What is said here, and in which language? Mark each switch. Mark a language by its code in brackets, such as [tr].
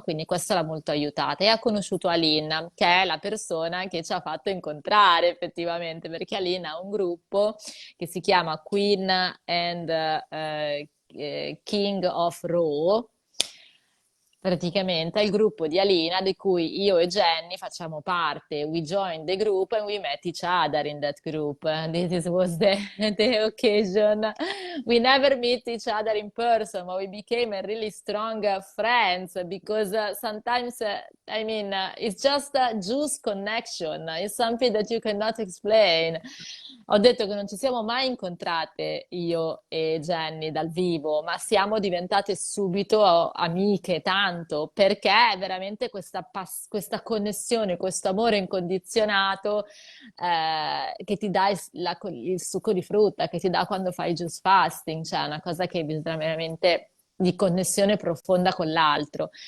[it] Quindi questo l'ha molto aiutata e ha conosciuto Aline, che è la persona che ci ha fatto incontrare effettivamente, perché Aline ha un gruppo che si chiama Queen and King of Raw, praticamente è il gruppo di Alina di cui io e Jenny facciamo parte. [en] We joined the group and we met each other in that group. Was the occasion. We never meet each other in person, but we became a really strong friends because sometimes, I mean, it's just a juice connection. It's something that you cannot explain. [it] Ho detto che non ci siamo mai incontrate io e Jenny dal vivo, ma siamo diventate subito amiche, tanto, perché è veramente questa connessione, questo amore incondizionato che ti dà il succo di frutta, che ti dà quando fai juice fasting, cioè una cosa che bisogna veramente di connessione profonda con l'altro.